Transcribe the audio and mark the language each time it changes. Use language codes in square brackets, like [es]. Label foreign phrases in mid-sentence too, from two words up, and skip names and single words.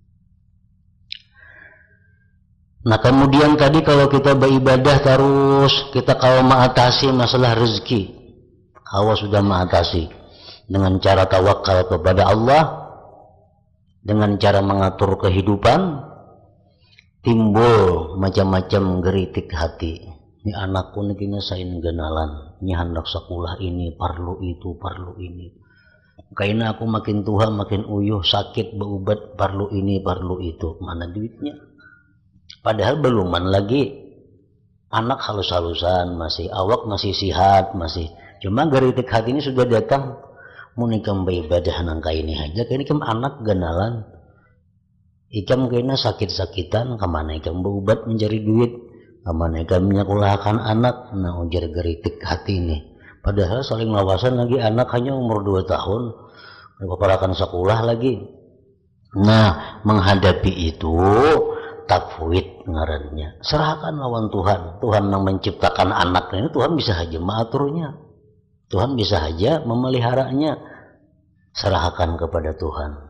[id] Nah, kemudian tadi kalau kita beribadah terus, kita kalau mengatasi masalah rezeki, kalau sudah mengatasi dengan cara tawakal kepada Allah, dengan cara mengatur kehidupan, timbul macam-macam geritik hati. [bjn] Ini anakku ini kini sain genalan, ini hendak sekolah ini, perlu itu, perlu ini. [id] Karena aku makin tua, makin uyuh, sakit, berobat, perlu ini, perlu itu. Mana duitnya? [bjn] Padahal beluman lagi, anak halus-halusan masih, awak masih sihat masih. Cuma geritik hati ini sudah datang, mau nikam beribadah nangka ini aja, kayaknya ikam anak genalan, ikam kayaknya sakit-sakitan, kemana ikam berobat mencari duit, kemana ikam menyekolahkan anak. [id] Nah, ujar geritik hati ini. [bjn] Padahal saling lawasan lagi, anak hanya umur 2 tahun, keparakan sekolah lagi. [id] Nah, menghadapi itu tafwid ngarannya, serahkan lawan Tuhan. Tuhan yang menciptakan anaknya ini, Tuhan bisa aja mengaturnya. Tuhan bisa saja memeliharanya, serahkan kepada Tuhan.